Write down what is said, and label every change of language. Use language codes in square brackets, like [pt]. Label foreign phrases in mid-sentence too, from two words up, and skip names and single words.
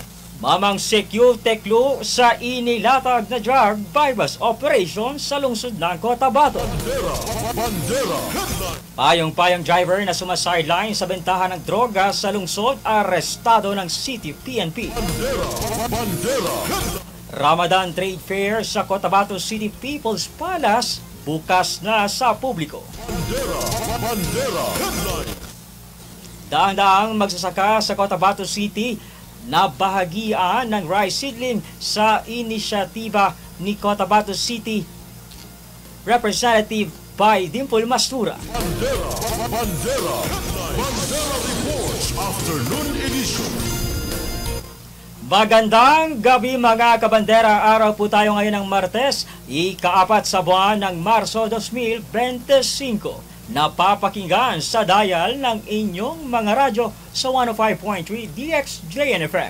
[tl] Mamang secure teklo sa inilatag na [en] drug bypass operation [tl] sa lungsod ng Cotabato. Bandera Headline. Payong-payong driver na sumasideline sa bentahan ng droga sa lungsod arestado ng City PNP. Bandera Headline. Ramadan Trade Fair sa Cotabato City People's Palace bukas na sa publiko. Bandera Headline. Daang-daang magsasaka sa Cotabato City na bahagian ng [en] rice seedling [tl] sa inisyatiba ni Cotabato City Representative by Dimple Mastura. Bandera Reports Afternoon edition. Magandang gabi mga kabandera, araw po tayo ngayon ng Martes, ika-4 sa buwan ng Marso 2025. Napapakinggan sa dial ng inyong mga radyo sa 105.3 DXJNFM.